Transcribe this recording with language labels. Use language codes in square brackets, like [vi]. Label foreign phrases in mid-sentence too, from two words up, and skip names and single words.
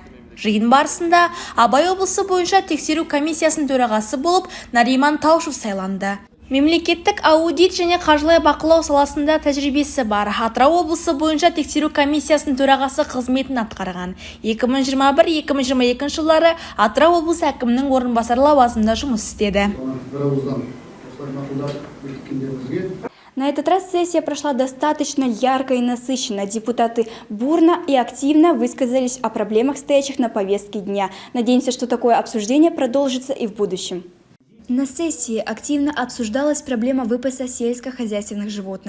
[kk] Жиын барысында Абай облысы бойынша тексеру комиссиясының төрағасы болып Нариман Таушев сайланды. Мемлекеттік аудит және қаржылай бақылау саласында тәжірибесі бар. Атырау облысы бойынша тексеру комиссиясының төрағасы қызметін атқарған. 2021-2022 жылдары Атырау облысы әкімінің орынбасары лауазымында жұмыс істеді. [ru] На этот раз сессия прошла достаточно ярко и насыщенно. Депутаты бурно и активно высказались о проблемах, стоящих на повестке дня. Надеемся, что такое обсуждение продолжится и в будущем. На сессии активно обсуждалась проблема выпаса сельскохозяйственных животных.